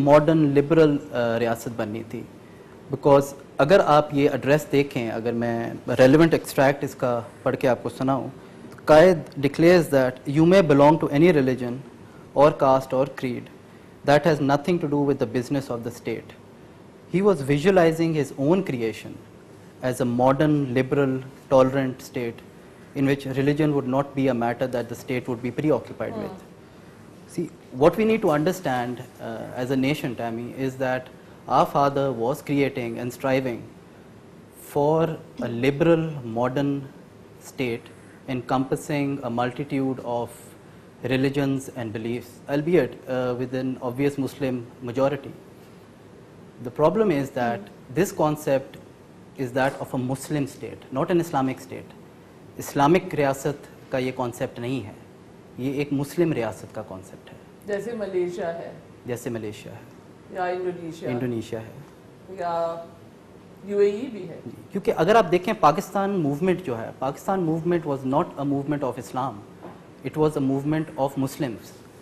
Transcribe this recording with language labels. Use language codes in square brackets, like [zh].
[ur] Modern liberal ریاست بننی تھی. Because اگر آپ یہ ایڈریس دیکھیں، اگر میں ریلیونٹ ایکسٹریکٹ اس کا پڑھ کے آپ کو سناؤں، [en] قائد declares that you may belong to any religion or caste or creed, that has nothing to do with the business of the state. He was visualizing his own creation as a modern liberal tolerant state in which religion would not be a matter that the state would be preoccupied with. See, what we need to understand as a nation, Tammy, is that our father was creating and striving for a liberal, modern state encompassing a multitude of religions and beliefs, albeit with an obvious Muslim majority. The problem is that this concept is that of a Muslim state, not an Islamic state. [ur] Islamic ریاست کا یہ concept نہیں ہے، یہ ایک مسلم ریاست کا concept ہے. جیسے ملیشیا ہے، جیسے ملیشیا ہے یا انڈونیشیا ہے یا یو اے ای بھی ہے. کیونکہ اگر آپ دیکھیں پاکستان موومنٹ جو ہے، [en] Pakistan movement was not a movement of Islam, it was a movement of Muslims.